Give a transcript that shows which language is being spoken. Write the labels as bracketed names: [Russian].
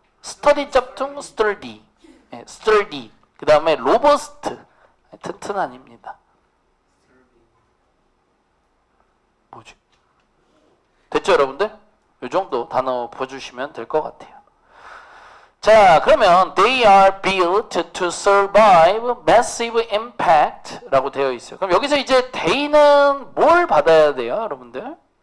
[Korean] 스터디 짭퉁 스털디 스털디 그 다음에 로버스트 튼튼한입니다. 뭐지? 됐죠 여러분들? 이 정도 단어 봐주시면 될 것 같아요. 자, 그러면 [English] they are built to survive massive impact [Korean] 라고 되어 있어요. 그럼 여기서 이제 they는 뭘 받아야 돼요 여러분들?